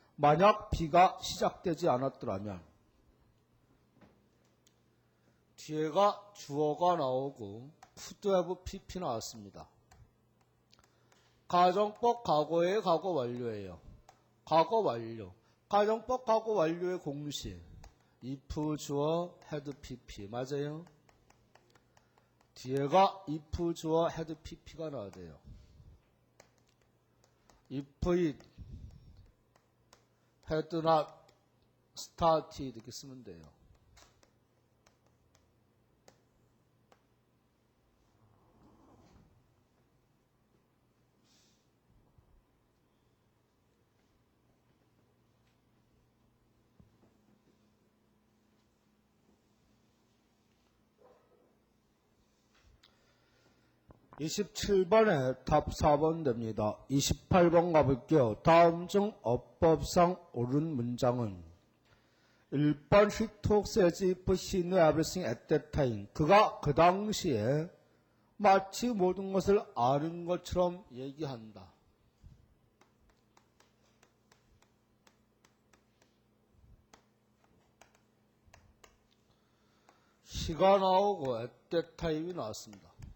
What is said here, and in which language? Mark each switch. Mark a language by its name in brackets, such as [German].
[Korean] 만약 비가 시작되지 않았더라면 뒤에가 주어가 나오고 could have pp 나왔습니다. 가정법 과거의 과거 완료예요. 과거 완료. 가정법 과거 완료의 공식. if 주어 had pp 맞아요? 뒤에가 if 주어 had pp가 나와야 돼요. [English] if it had not started [Korean] 이렇게 쓰면 돼요. (27번에) 답 4번 됩니다. 28번 가볼게요. 다음 중 어법상 옳은 문장은 1번 [English] He talks as if he knew everything at that time. [Korean] 그가 그 당시에 마치 모든 것을 아는 것처럼 얘기한다. he가 나오고 at that time이 나왔습니다.